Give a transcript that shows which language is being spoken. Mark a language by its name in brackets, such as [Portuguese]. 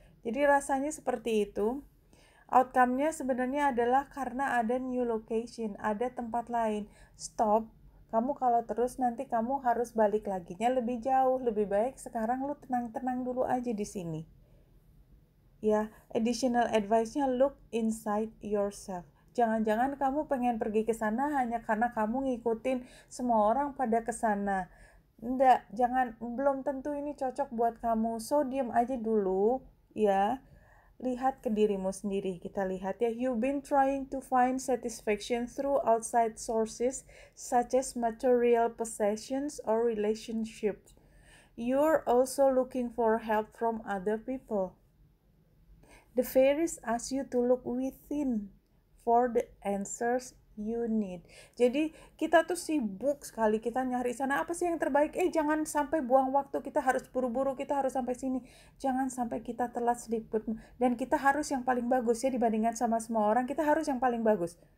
[Indonesian] Jadi rasanya seperti itu. Outcome-nya sebenarnya adalah karena ada [English] new location, [Indonesian] ada tempat lain. Stop, kamu kalau terus nanti kamu harus balik laginya lebih jauh, lebih baik sekarang lu tenang-tenang dulu aja di sini. [English] Ya, additional advice-nya look inside yourself. [Indonesian] Jangan-jangan kamu pengen pergi ke sana hanya karena kamu ngikutin semua orang pada ke sana. Enggak, jangan, belum tentu ini cocok buat kamu. So, diam aja dulu, ya. Lihat ke dirimu sendiri. Kita lihat ya, [English] you've been trying to find satisfaction through outside sources such as material possessions or relationships. You're also looking for help from other people. The fairies ask you to look within for the answers you need. [Indonesian] Jadi kita tuh sibuk sekali, kita nyari sana apa sih yang terbaik. Jangan sampai buang waktu, kita harus buru-buru, kita harus sampai sini. Jangan sampai kita telat sedikit. Dan kita harus yang paling bagus ya, dibandingkan sama semua orang, kita harus yang paling bagus.